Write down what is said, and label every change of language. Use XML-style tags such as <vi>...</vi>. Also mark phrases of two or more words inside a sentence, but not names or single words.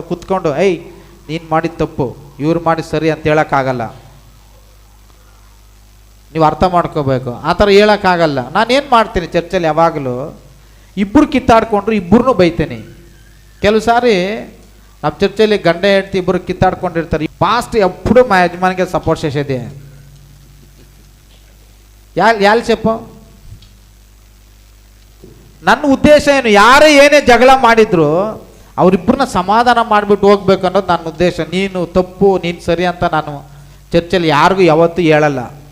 <kn>ಕುತ್ಕೊಂಡು ನೀನು ಮಾಡಿದ ತಪ್ಪು, ಇವ್ರು ಮಾಡಿದ ಸರಿ ಅಂತ ಹೇಳೋಕ್ಕಾಗಲ್ಲ. ನೀವು ಅರ್ಥ ಮಾಡ್ಕೋಬೇಕು. ಆ ಥರ ಹೇಳೋಕ್ಕಾಗಲ್ಲ. ನಾನೇನು ಮಾಡ್ತೀನಿ ಚರ್ಚಲ್ಲಿ ಯಾವಾಗಲೂ, ಇಬ್ಬರು ಕಿತ್ತಾಡ್ಕೊಂಡ್ರು ಇಬ್ಬರನ್ನೂ ಬೈತೀನಿ. ಕೆಲವು ಸಾರಿ ನಮ್ಮ ಚರ್ಚಲ್ಲಿ ಗಂಡ ಹೆಂಡತಿ ಇಬ್ಬರು ಕಿತ್ತಾಡ್ಕೊಂಡಿರ್ತಾರೆ.</kn> <te>ಪಾಸ್ಟ್ ಎప్పుడు మా యజమానికి సపోర్ట్ చేసేది ಯಾರು చెప్ప?</te> <kn>ನನ್ನ ಉದ್ದೇಶ ಏನು? ಯಾರೇ ಏನೇ ಜಗಳ ಮಾಡಿದ್ರು ಅವರಿಬ್ಬರನ್ನ ಸಮಾಧಾನ ಮಾಡಿಬಿಟ್ಟು ಹೋಗ್ಬೇಕು ಅನ್ನೋದು ನನ್ನ ಉದ್ದೇಶ. ನೀನು ತಪ್ಪು, ನೀನು ಸರಿ ಅಂತ ನಾನು ಚರ್ಚಲ್ಲಿ ಯಾರಿಗೂ ಯಾವತ್ತೂ ಹೇಳಲ್ಲ.</kn>